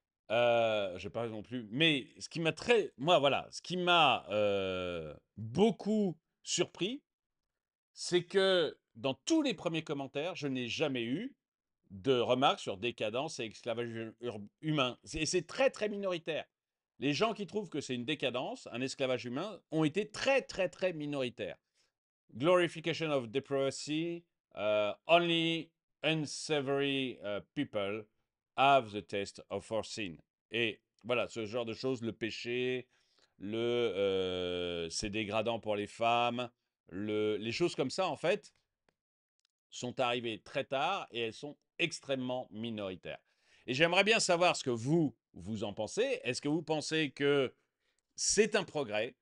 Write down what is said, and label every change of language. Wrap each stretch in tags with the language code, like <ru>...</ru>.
<fr>Je vais pas non plus. Mais ce qui m'a moi, voilà, ce qui m'a beaucoup surpris, c'est que dans tous les premiers commentaires, je n'ai jamais eu de remarques sur décadence et esclavage humain. C'est très, très minoritaire. Les gens qui trouvent que c'est une décadence, un esclavage humain, ont été très, très, très minoritaires.</fr> <en>Glorification of depravity, only unsavory people have the taste of our sin.</en> <fr>Et voilà, ce genre de choses, le péché, c'est dégradant pour les femmes, les choses comme ça, en fait, sont arrivées très tard et elles sont extrêmement minoritaires. Et j'aimerais bien savoir ce que vous en pensez. Est-ce que vous pensez que c'est un progrès?</fr>